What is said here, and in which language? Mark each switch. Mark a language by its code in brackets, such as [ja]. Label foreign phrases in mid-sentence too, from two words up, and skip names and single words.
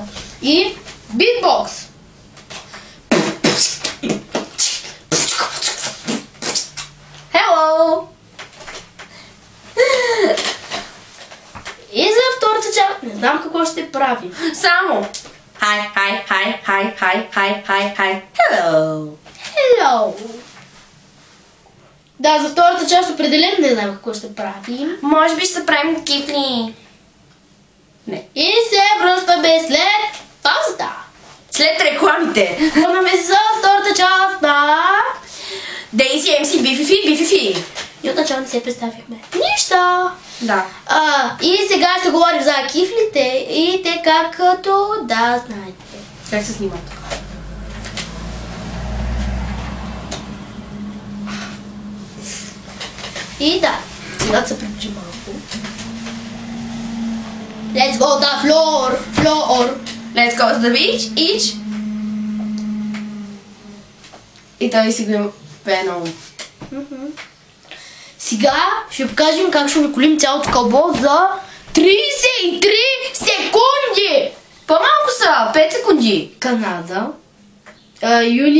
[bg] И битбокс. [en] Hello! [bg] И за втората част не знам какво ще правим. Само. [en] Hi, hi, hi, hi, hi, hi, hi, hi. Hello! Hello! [bg] Да, за втората част определено не знам какво ще правим. Може би ще правим кифли. Не. И се връщаме след паузата. След рекламите. Върнаме се за втората част на... Дейзи, MC, BFF. И отначало не се представихме. Нищо! Да. И сега ще говорим за кифлите и те както да знаете. Как се снимат? И да, сега да се приближи малко. [en] Let's go to the floor. Let's go to the beach, each. [bg] И той си го пее много. Сега ще покажем как ще наколим цялото кълбо за 33 секунди! По-малко са, 5 секунди. Канада. United